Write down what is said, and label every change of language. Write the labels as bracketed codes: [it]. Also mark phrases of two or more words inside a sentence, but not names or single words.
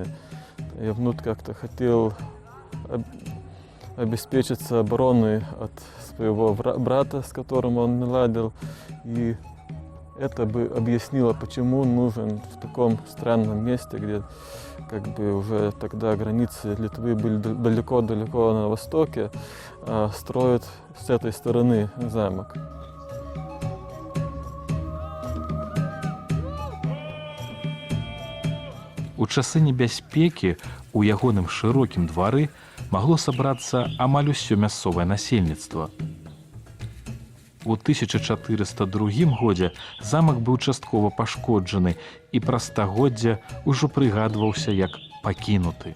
[ru] Явнут как-то хотел обеспечиться обороной от своего брата, с которым он наладил. И это бы объяснило, почему нужен в таком странном месте, где как бы уже тогда границы Литвы были далеко-далеко на востоке, строят с этой стороны замок. [be] У часы небяспекі у ягоным шырокім двары магло сабрацца амаль усё мясцовае насельніцтва. У 1402 годзе замак быў часткова пашкоджаны і праз стагоддзя ўжо прыгадваўся як пакінуты.